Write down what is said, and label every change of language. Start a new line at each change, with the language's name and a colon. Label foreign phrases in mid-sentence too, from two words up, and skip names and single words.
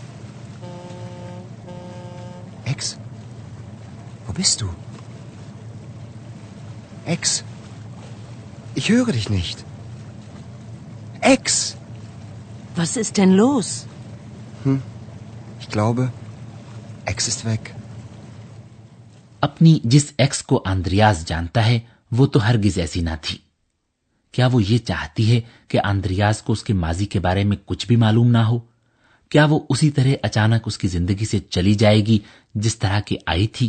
German: Ex, wo bist du? Ex, ich höre dich nicht. Ex! Was ist denn los? Ich glaube, Ex ist weg.
Urdu: اپنی جس ایکس کو آندریاس جانتا ہے وہ تو ہرگز ایسی نہ تھی. کیا وہ یہ چاہتی ہے کہ آندریاس کو اس کے ماضی کے بارے میں کچھ بھی معلوم نہ ہو? کیا وہ اسی طرح اچانک اس کی زندگی سے چلی جائے گی جس طرح کی آئی تھی?